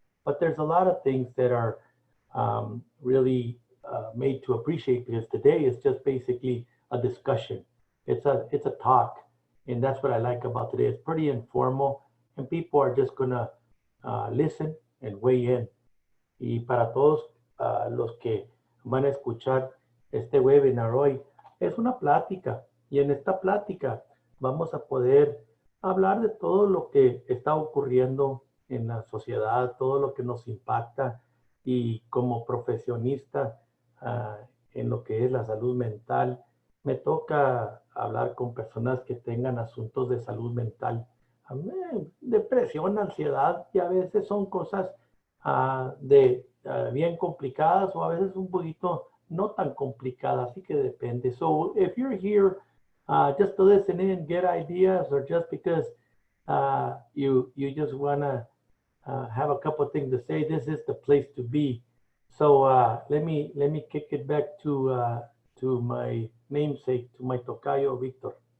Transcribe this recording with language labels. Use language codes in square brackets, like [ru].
[en] But there's a lot of things that are really made to appreciate, because today is just basically a discussion. It's a talk, and that's what I like about today. It's pretty informal, and people are just gonna listen and weigh in. [es] Y para todos los que van a escuchar este webinar hoy, es una plática, y en esta plática vamos a poder hablar de todo lo que está ocurriendo en la sociedad, todo lo que nos impacta, y como profesionista en lo que es la salud mental, me toca hablar con personas que tengan asuntos de salud mental, depresión, ansiedad, y a veces son cosas bien complicadas, o a veces un poquito no tan complicadas, así que depende. [en] So if you're here just to listen in, get ideas, or just because you just want to have a couple of things to say, this is the place to be. So let me kick it back to my namesake, to my tocayo, Victor.